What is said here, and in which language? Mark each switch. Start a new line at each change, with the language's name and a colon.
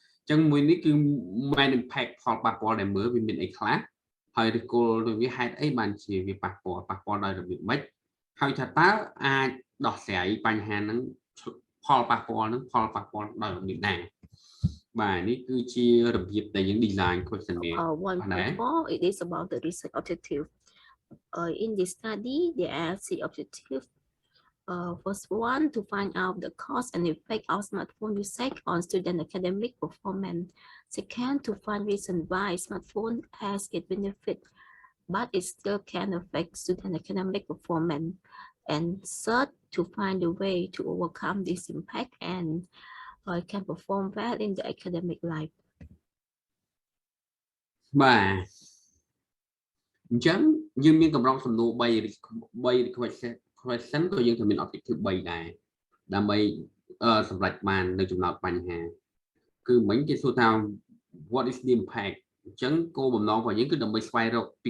Khmer: ចឹងមួយនេះគឺ
English: main impact
Khmer: ផលប៉ះពាល់ដែលមើលវាមានអីខ្លះហើយឬគោលរបស់វាហេតុអីបានជាវាប៉ះពាល់ដោយរបៀបម៉េចហើយថាតើអាចដោះស្រាយបញ្ហាហ្នឹងផលប៉ះពាល់ដោយរបៀបណាបាទនេះគឺជារបៀបដែលយើង
English: design questionnaire 1.4 it is about the research objective. In this study there are 3 objectives. First one, to find out the cause and effect of smartphone usage on student academic performance. Second, to find reason why smartphone has its benefit, but it still can affect student academic performance. And third, to find a way to overcome this impact and can perform well in the academic life.
Khmer: បាទអញ្ចឹងយើងមានកម្រងសំណួរ
English: 3 question
Khmer: ក៏យើងត្រូវមាន objective 3ដែរដើម្បីសម្រេចបាននៅចំណោទបញ្ហាគឺមិញគេសួរថា
English: what is the impact
Khmer: អញ្ចឹងគោលបំណងរបស់យើងគឺដើម្បីស្វែងរក